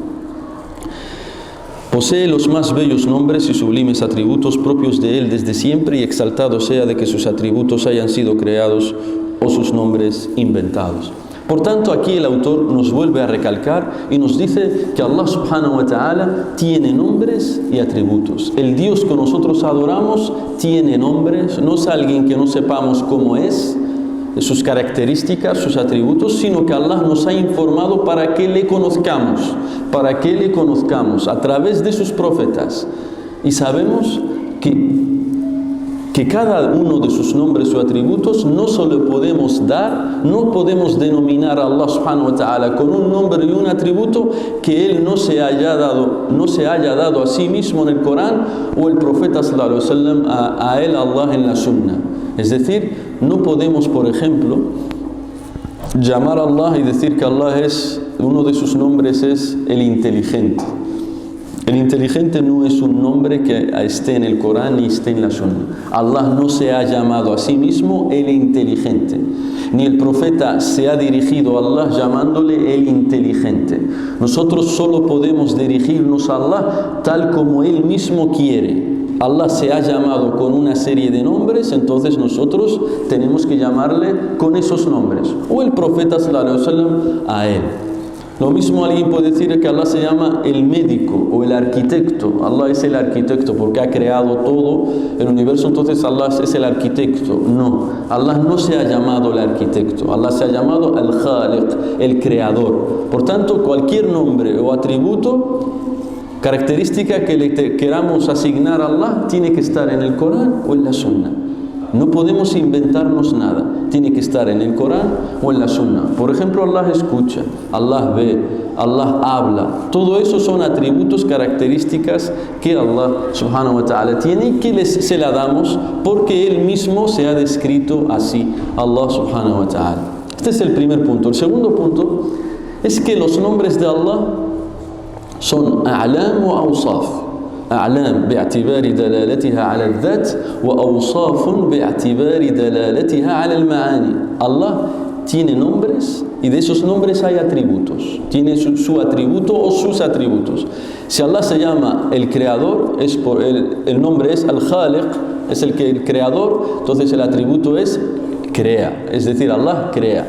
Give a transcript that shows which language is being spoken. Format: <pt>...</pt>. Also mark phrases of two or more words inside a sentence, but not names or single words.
<es>Posee los más bellos nombres y sublimes atributos propios de Él desde siempre, y exaltado sea de que sus atributos hayan sido creados o sus nombres inventados. Por tanto, aquí el autor nos vuelve a recalcar y nos dice que</es> <ar>الله سبحانه وتعالى</ar> <es>tiene nombres y atributos. El Dios que nosotros adoramos tiene nombres, no es alguien que no sepamos cómo es, sus características, sus atributos, sino que Allah nos ha informado para que le conozcamos a través de sus profetas. Y sabemos que cada uno de sus nombres o atributos no solo podemos dar, no podemos denominar a</es> <ar>الله سبحانه وتعالى</ar> <es>con un nombre y un atributo que Él no se haya dado a sí mismo en el Corán o el profeta</es> <ar>صلى الله عليه وسلم</ar> <es>a Él, Allah, en la Sunna. Es decir, no podemos, por ejemplo, llamar a Allah y decir que Allah uno de sus nombres es el inteligente. El inteligente no es un nombre que esté en el Corán ni esté en la Sunna. Allah no se ha llamado a sí mismo el inteligente, ni el profeta se ha dirigido a Allah llamándole el inteligente. Nosotros solo podemos dirigirnos a Allah tal como Él mismo quiere. Allah se ha llamado con una serie de nombres, entonces nosotros tenemos que llamarle con esos nombres, o el profeta</es> <ar>صلى الله عليه وسلم</ar> <es>a Él. Lo mismo alguien puede decir que Allah se llama el médico o el arquitecto. Allah es el arquitecto porque ha creado todo el universo, entonces Allah es el arquitecto. No, Allah no se ha llamado el arquitecto, Allah se ha llamado al-Khaliq, el creador. Por tanto, cualquier nombre o atributo, característica que le queramos asignar a Allah, tiene que estar en el Corán o en la Sunna. No podemos inventarnos nada. Tiene que estar en el Corán o en la Sunna. Por ejemplo, Allah escucha, Allah ve, Allah habla. Todo eso son atributos, características que</es> <ar>الله سبحانه وتعالى</ar> <es>tiene y que se la damos porque Él mismo se ha descrito así,</es> <ar>الله سبحانه وتعالى.</ar> <es>Este es el primer punto. El segundo punto es que los nombres de Allah son</es> <ar>أعلام وأوصاف. أعلام باعتبار دلالتها على الذات وأوصاف باعتبار دلالتها على المعاني.</ar> <es>Allah tiene nombres y de esos nombres hay atributos. Tiene su atributo o sus atributos. Si Allah se llama el creador, el nombre es Al-Khaliq, es el creador, entonces el atributo es crea, es decir, Allah crea.</es>